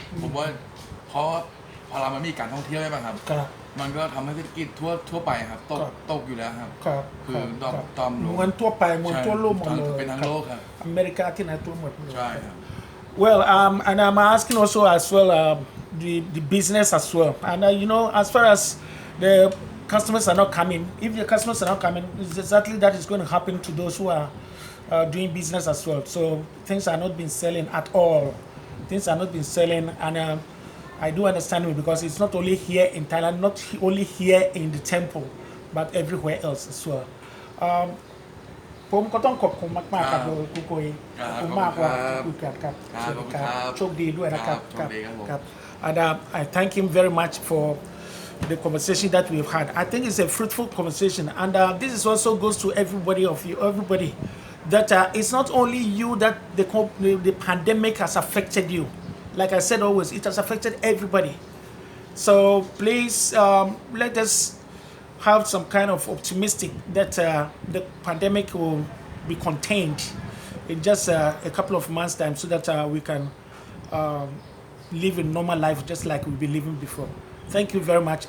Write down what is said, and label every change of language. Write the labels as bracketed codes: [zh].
[th] ผมว่าเพราะพอเรามันมีการท่องเที่ยวใช่ไหมครับมันก็ทำให้เศรษฐกิจทั่วไปครับตกอยู่แล้วครับคือตอม เหมือนทั่วไปเหมือนทั่วโลกหมดเลย เป็นทั้งโลกครับ อเมริกาที่ไหนทั่วหมดเลย ใช่ครับ [en] Well, and I'm asking also as well the business as well. And as far as the customers are not coming, if the customers are not coming, it's exactly that is going to happen to those who are doing business as well. So things are not been selling at all. Things are not been selling, and I do understand it because it's not only here in Thailand, not only here in the temple, but everywhere else as well. [th] ผมก็ต้องขอบคุณมากๆครับคุณโกยขอบคุณมากว่าคุยกันครับโชคดีด้วยนะครับครับ [en] and I thank him very much for the conversation that we've had. I think it's a fruitful conversation, and this is also goes to everybody that it's not only you that the pandemic has affected you. Like I said always, it has affected everybody. So please let us have some kind of optimistic that the pandemic will be contained in just a couple of months' time, so that we can live a normal life just like we've been living before. Thank you very much.